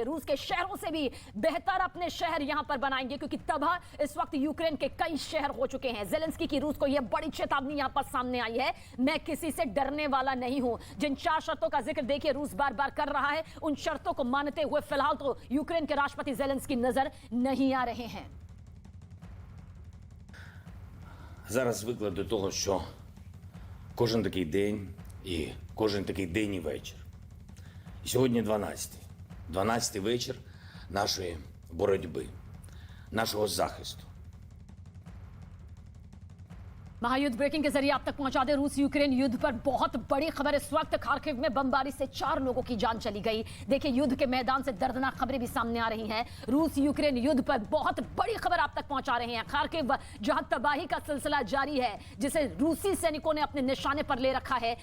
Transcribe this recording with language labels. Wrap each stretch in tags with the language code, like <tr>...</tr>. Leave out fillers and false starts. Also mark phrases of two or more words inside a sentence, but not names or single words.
<hi>रूस के शहरों से भी बेहतर अपने शहर यहां पर बनाएंगे, क्योंकि तबाह इस वक्त यूक्रेन के कई शहर हो चुके हैं। जेलेंस्की की रूस को यह बड़ी चेतावनी यहां पर सामने आई है, मैं किसी से डरने वाला नहीं हूं। जिन 4 शर्तों का जिक्र देखिए रूस बार बार कर रहा है, उन शर्तों को मानते हुए फिलहाल तो यूक्रेन के राष्ट्रपति जेलेंस्की नजर नहीं आ रहे हैं।</hi> <uk>Зараз виклик до того, що кожен такий день і кожен такий день і вечір. І сьогодні 12-й. 12-й вечір нашої боротьби, нашого захисту.</uk> <hi>महायुद्ध ब्रेकिंग के जरिए आप तक पहुंचा दे। रूस यूक्रेन युद्ध पर बहुत बड़ी खबर। इस वक्त खार्किव में बमबारी से 4 लोगों की जान चली गई। देखिए, युद्ध के मैदान से दर्दनाक खबरें भी सामने आ रही हैं। रूस यूक्रेन युद्ध पर बहुत बड़ी खबर आप तक पहुंचा रहे हैं। खार्किव जहां तबाही का सिलसिला जारी है, जिसे रूसी सैनिकों ने अपने निशाने पर ले रखा है।</hi>